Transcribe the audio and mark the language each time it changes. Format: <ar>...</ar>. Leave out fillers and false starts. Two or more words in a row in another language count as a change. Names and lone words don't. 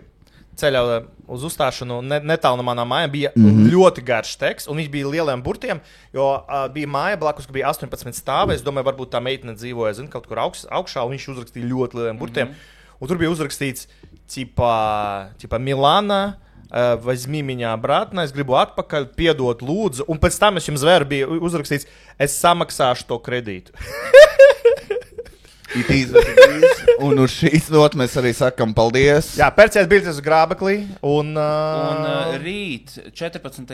<lv>Ceļā uz uzstāšanu netālu no manām mājām bija ļoti garš teksts, un viņš bija lieliem burtiem, jo bija māja blakus, ka bija 18 stāvi. Es domāju, varbūt tā meitene dzīvoja, kaut kur augšā, un viņš uzrakstīja ļoti lieliem burtiem. Un tur bija uzrakstīts, Milana,</lv> <ru>возьми меня обратно,</ru> <lv>es gribu atpakaļ, piedot lūdzu, un pēc tam es jums zvēru bija uzrakstīts, es samaksāšu to kredītu. Un uz šīs notas mēs arī sakam paldies. Jā, pērciet biļetes uz Grābeklī. Un rīt, 14.</lv>